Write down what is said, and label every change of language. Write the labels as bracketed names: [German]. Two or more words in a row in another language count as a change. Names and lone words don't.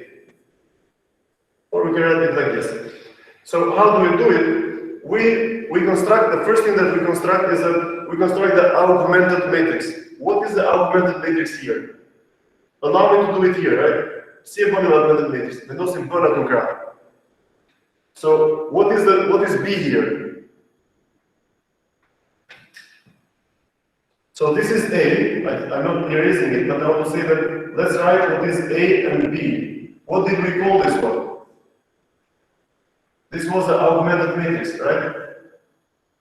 [English] Or we can write it like this. So how do we do it? We construct, the first thing that we construct is that we construct the augmented matrix. What is the augmented matrix here? Allow me to do it here, right? See a augmented matrix. [Albanian] Vendosim bëra të krah. [English] So what is B here? So this is A. I'm not erasing it, but I want to say that let's write what is A and B. What did we call this one? This was the augmented matrix, right?